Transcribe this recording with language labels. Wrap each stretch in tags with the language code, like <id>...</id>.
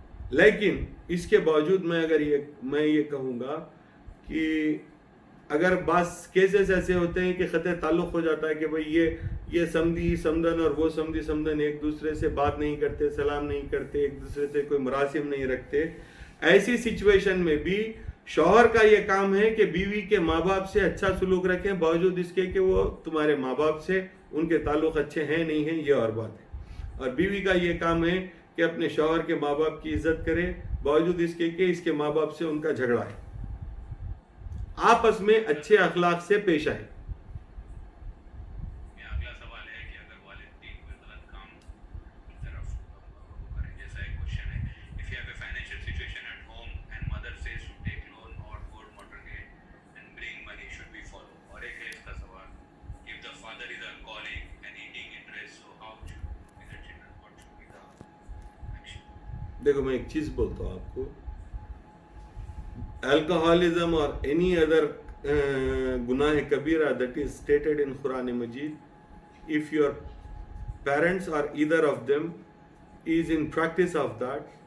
<ur>لیکن اس کے باوجود میں یہ کہوں گا کہ اگر بعض کیسز ایسے ہوتے ہیں کہ قطع تعلق ہو جاتا ہے کہ بھئی یہ سمدھی سمدن اور وہ سمدھی سمدن ایک دوسرے سے بات نہیں کرتے، سلام نہیں کرتے، ایک دوسرے سے کوئی مراسم نہیں رکھتے، ایسی سچویشن میں بھی شوہر کا یہ کام ہے کہ بیوی کے ماں باپ سے اچھا سلوک رکھیں، باوجود اس کے کہ وہ تمہارے ماں باپ سے ان کے تعلق اچھے ہیں نہیں ہیں، یہ اور بات ہے. اور بیوی کا یہ کام ہے کہ اپنے شوہر کے ماں باپ کی عزت کرے، باوجود اس کے کہ اس کے ماں باپ سے ان کا جھگڑا ہے. آپس میں اچھے اخلاق سے پیش آئے. اگلا سوال ہے کہ اگر والدین کوئی غلط کام کی طرف کریں، جیسا ایک کوشچن ہے</ur> <en>if you have a financial situation at home and mother says to take loan or go to mortgage and bring money, should we follow?</en> <ur>اور ایک ہے اس کا سوال</ur> <en>if the father is alcoholic and eating interest, so how should be the children, what should be the action?</en> <ur>دیکھو میں ایک چیز بولتا ہوں آپ کو،</ur> <en>alcoholism or any other</en> <ur>گناہ کبیرہ</ur> <en>that is stated in Quran Majid, if your parents or either of them is in practice of that،</en>